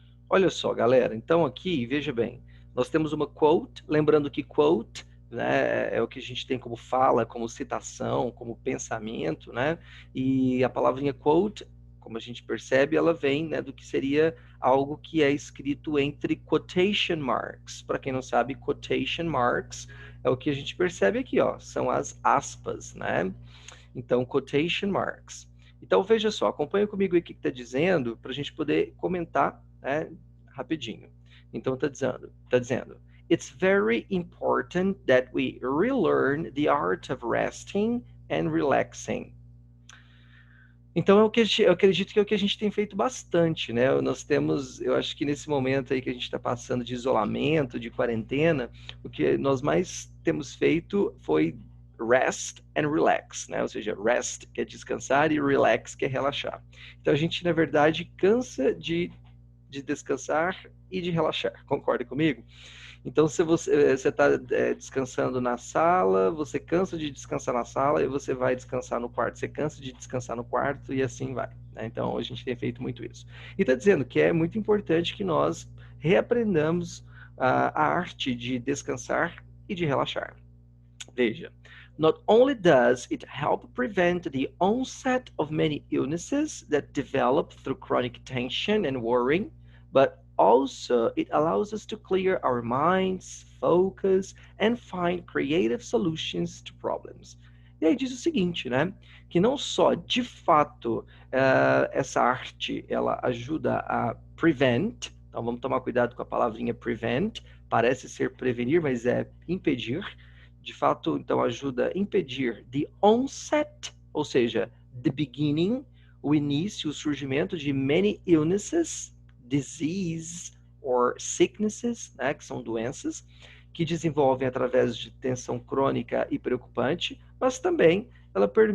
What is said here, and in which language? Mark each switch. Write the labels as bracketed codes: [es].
[pt] Olha só, galera, então aqui, veja bem, nós temos uma quote, lembrando que quote, né, é o que a gente tem como fala, como citação, como pensamento, né, e a palavrinha quote, como a gente percebe, ela vem, né, do que seria algo que é escrito entre quotation marks. Para quem não sabe, quotation marks é o que a gente percebe aqui, ó, são as aspas, né, então quotation marks. Então veja só, acompanha comigo aí o que está dizendo, para a gente poder comentar, né, rapidinho. Então está dizendo, [en] it's very important that we relearn the art of resting and relaxing. [pt] Então eu acredito que é o que a gente tem feito bastante, né? Nós temos, eu acho que nesse momento aí que a gente está passando de isolamento, de quarentena, o que nós mais temos feito foi [en] rest and relax, [pt] né? Ou seja, rest que é descansar e relax que é relaxar. Então a gente, na verdade, cansa de descansar e de relaxar. Concorda comigo? Então, se você está descansando na sala, você cansa de descansar na sala e você vai descansar no quarto. Você cansa de descansar no quarto e assim vai, né? Então, a gente tem feito muito isso. E está dizendo que é muito importante que nós reaprendamos a arte de descansar e de relaxar. [en] Veja, not only does it help prevent the onset of many illnesses that develop through chronic tension and worrying, but also it allows us to clear our minds, focus, and find creative solutions to problems. [pt] E aí diz o seguinte, né? Que não só, de fato, essa arte, ela ajuda a prevent, então vamos tomar cuidado com a palavrinha prevent, parece ser prevenir, mas é impedir. De fato, então, ajuda a impedir [en] the onset, [pt] ou seja, [en] the beginning, [pt] o início, o surgimento de [en] many illnesses, disease or sicknesses, [pt] né, que são doenças, que desenvolvem através de tensão crônica e preocupante, mas também ela